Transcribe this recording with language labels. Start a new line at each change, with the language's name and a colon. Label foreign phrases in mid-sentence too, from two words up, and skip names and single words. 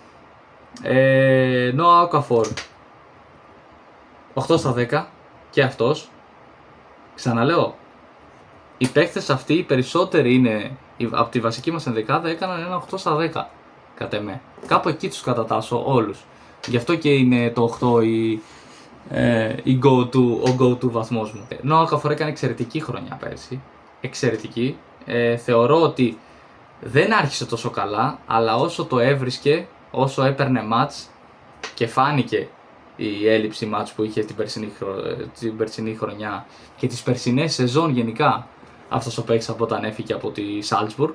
Greek: Noah Okafor 8 στα 10 και αυτός. Ξαναλέω, οι παίκτες αυτοί, οι περισσότεροι είναι από τη βασική μας ενδεκάδα, έκαναν ένα 8 στα 10 κατ' εμέ. Κάπου εκεί τους κατατάσσω όλους. Γι' αυτό και είναι το 8 ο go-to βαθμός μου. Noah Okafor έκανε εξαιρετική χρονιά πέρσι. Εξαιρετική. Θεωρώ ότι δεν άρχισε τόσο καλά, αλλά όσο το έβρισκε, όσο έπαιρνε μάτς και φάνηκε η έλλειψη μάτς που είχε την περσινή χρονιά και τις περσινές σεζόν γενικά, αυτός ο παίκτης από όταν έφυγε από τη Salzburg.